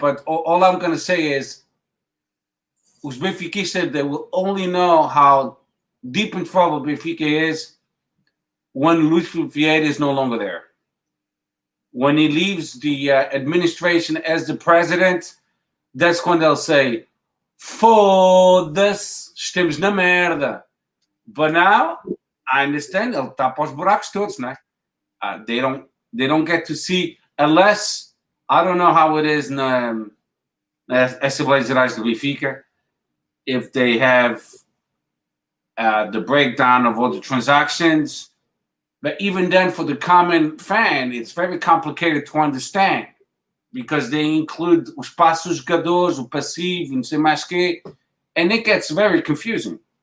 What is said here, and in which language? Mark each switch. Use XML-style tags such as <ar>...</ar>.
<en>But all I'm going to say is,</en> <pt>os Benfiquistas,</pt> <en>they will only know how deep in trouble Benfica is when Luis Vieira is no longer there. When he leaves the administration as the president, that's when they'll say,</en> <pt>foda-se, estamos na merda.</pt> <en>But now, I understand,</en> <pt>ele está para os buracos todos, né?</pt> <en>They don't get to see, unless, I don't know how it is</en> <pt>na Assembleias Gerais do Benfica,</pt> <en>if they have the breakdown of all the transactions. But even then, for the common fan, it's very complicated to understand because they include</en> <pt>os passos jogadores, o passivo, não sei mais quê,</pt> <en>and it gets very confusing.</en>